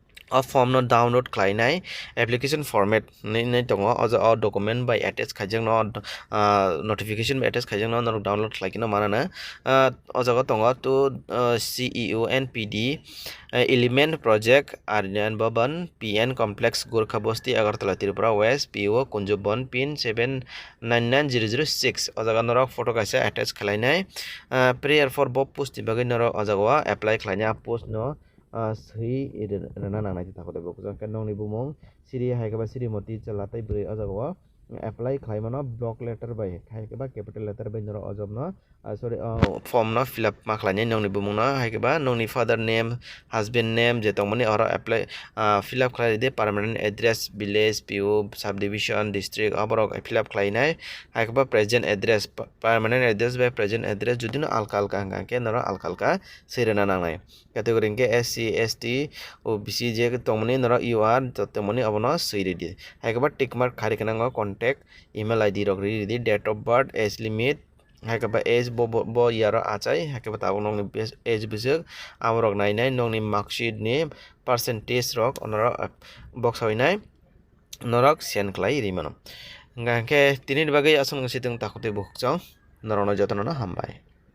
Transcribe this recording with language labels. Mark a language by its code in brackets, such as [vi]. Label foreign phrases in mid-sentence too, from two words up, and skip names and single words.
[trp] form no download khlainai [en] application format [trp] nei tongo o document by attach khaijak no notification by attach khaijak no download khlaikino manana o jaga tongo to CEUNPD element project Aryan Bhavan PN complex Gorkha Bosti Agartala Tripura West PO Kunjubon pin 799006 o jaga norok photo kaisa attach khlainai [en] prayer for [trp] bob post ni bagai norok o jaga apply khlainai post no sui rana nangnai tako debo kujang ke nongni bumung Siri haikaba Siri moti chalatai bri o jaga apply khlaimano [en] block letter [trp] by haikaba [en] capital letter [trp] by norok o job no sorry form no [en] fill up [trp] ma khlainai nongni bumung no haikaba nongni [en] father name husband name [trp] je tongmani oro apply [en] fill up [trp] khlai de [en] permanent address [trp] village PO subdivision district aborok [en] fill up [trp] khlainai haikaba [en] present address permanent address [trp] by present address jodi no alka alka hangka ke noro alka alka seirena nangnai category ke SC ST OBC je tongmani noro UR tongmani abono seiredi haikaba [en] tick mark [trp] khari kanango [en] contact email ID [trp] rok redi [en] date of birth age limit [trp] haikaba age bo yaro achai haikaba tabo nongni age bisuk amrok nainai nongni marksheet ni percentage rok onoro box hoinai norok send khlai rimano hingke tini bagai asung situng takote bukchang norono jotono hambai.